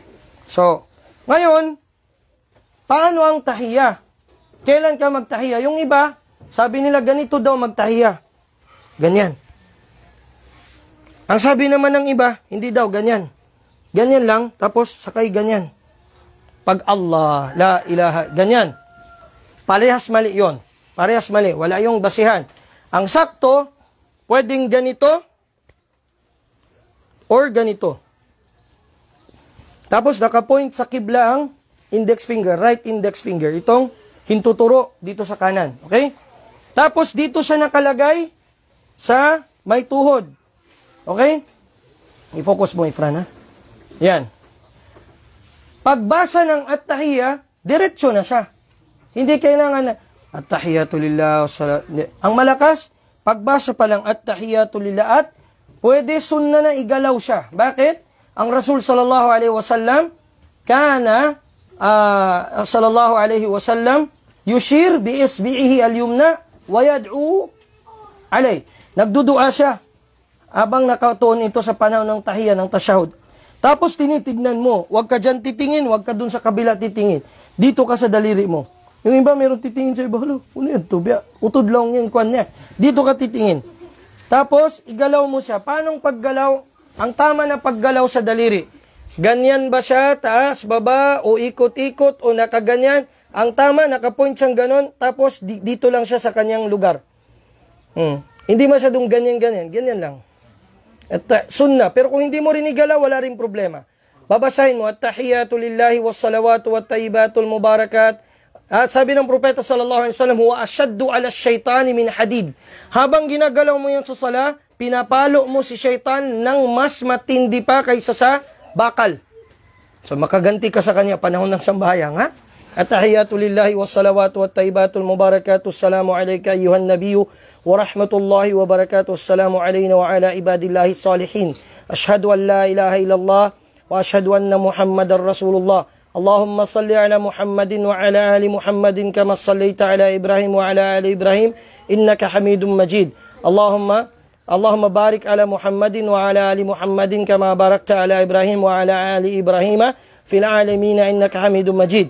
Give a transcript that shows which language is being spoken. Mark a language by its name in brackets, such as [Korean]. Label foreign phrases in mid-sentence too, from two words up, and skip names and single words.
[Filipino] So, ngayon, paano ang tahiyya? Kailan ka magtahiyya? Yung iba, sabi nila ganito daw magtahiyya. Ganyan. Ang sabi naman ng iba, hindi daw ganyan. Ganyan lang, tapos sakay ganyan. Pag Allah, [Arabic] لا إله, [Filipino] ganyan. Parehas mali yon. Parehas mali. Wala yung basihan. Ang sakto, pwedeng ganito, or ganito. Tapos nakapoint sa kibla ang [English] index finger, right index finger. [Filipino] Itong hintuturo dito sa kanan. Okay? Tapos dito siya nakalagay sa may tuhod. Okay? I-focus mo, Ifran, ha? Yan. Pagbasa ng at-tahiyya, diretso na siya. Hindi kailangan na [Arabic] التحيات لله. [Filipino] Ang malakas, pagbasa pa lang [Arabic] التحيات لله [Filipino] at pwede sunna na igalaw siya. Bakit? [Arabic] Ang رسول صلى الله عليه وسلم كان صلى الله عليه وسلم يشير بإصبعه اليمنى ويدعو علي. [Filipino] Nagdudua siya habang nakatuon ito sa panahon ng tahiyya ng tashahud. Tapos tinitignan mo, wag ka diyan titingin, wag ka dun sa kabila titingin. Dito ka sa daliri mo. Yung iba meron titingin sa iba, ano yan to? Utod lang yan kwan niya. Dito ka titingin. Tapos, igalaw mo siya. Paanong paggalaw? Ang tama na paggalaw sa daliri. Ganyan ba siya? Taas, baba, o ikot-ikot, o nakaganyan? Ang tama, nakapoint siyang ganon, tapos dito lang siya sa kanyang lugar. Hindi masyadong ganyan-ganyan. Ganyan lang. At sunna. Pero kung hindi mo rin igalaw, wala rin problema. Babasahin mo, [Arabic] التحيات لله والصلوات والطيبات المباركات. [Filipino] At sabi ng propeta [Arabic] صلى الله عليه وسلم, هو أشد على الشيطان من الحديد. [Filipino] Habang ginagalaw mo yan sa sala, pinapalo mo si syaitan ng mas matindi pa kaysa sa bakal. So makaganti ka sa kanya panahon ng sambahyang, ha? [Arabic] التحيات لله والصلوات والطيبات المباركات. السلام عليك أيها النبي ورحمة الله وبركاته. السلام علينا وعلى عباد الله الصالحين. أشهد أن لا إله إلا الله وأشهد أن محمدا رسول الله. اللهم صل على محمد وعلى آل محمد كما صليت على إبراهيم وعلى آل إبراهيم إنك حميد مجيد. اللهم بارك على محمد وعلى آل محمد كما باركت على إبراهيم وعلى آل إبراهيم في العالمين إنك حميد مجيد.